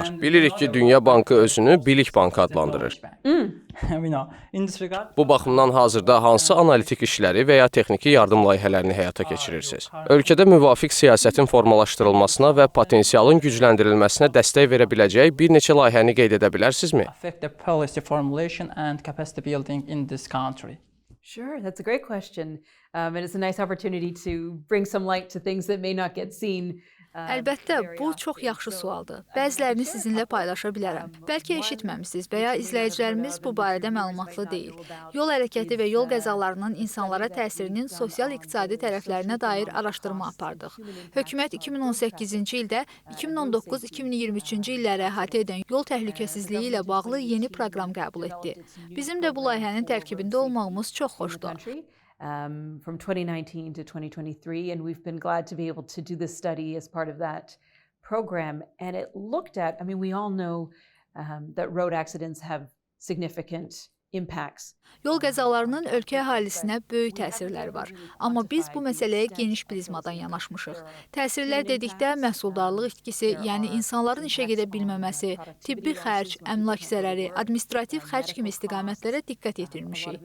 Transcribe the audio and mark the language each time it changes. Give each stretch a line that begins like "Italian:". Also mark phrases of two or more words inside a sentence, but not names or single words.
Azerbaijani: Bilirik ki, Dünya Bankı özünü bilik bankı adlandırır. Bu baxımdan hazırda hansı analitik işləri və ya texniki yardım layihələrini həyata keçirirsiniz? Ölkədə müvafiq siyasətin formalaşdırılmasına və potensialın gücləndirilməsinə dəstək verə biləcək bir neçə layihəni qeyd edə bilərsinizmi?
English: Sure, that's a great question. And it's a nice opportunity to bring some light to things that may not get seen.
Azerbaijani: Əlbəttə, bu çox yaxşı sualdır. Bəzilərini sizinlə paylaşa bilərəm. Bəlkə eşitməmisiniz və ya izləyicilərimiz bu barədə məlumatlı deyil. Yol hərəkəti və yol qəzalarının insanlara təsirinin sosial-iqtisadi tərəflərinə dair araşdırma apardıq. Hökumət 2018-ci ildə 2019-2023-cü illəri əhatə edən yol təhlükəsizliyi ilə bağlı yeni proqram qəbul etdi. Bizim də bu layihənin tərkibində olmağımız çox xoşdur.
English: From 2019 to 2023, and we've been glad to be able to do this study as part of that program. And it looked at, we all know that road accidents have significant impacts.
Azerbaijani: Yol qəzalarının ölkə əhalisinə böyük təsirləri var. Amma biz bu məsələyə geniş prizmadan yanaşmışıq. Təsirlər dedikdə məhsuldarlıq itkisi, yəni insanların işə gedə bilməməsi, tibbi xərc, əmlak zərəri, administrativ xərc kimi istiqamətlərə diqqət yetirmişik.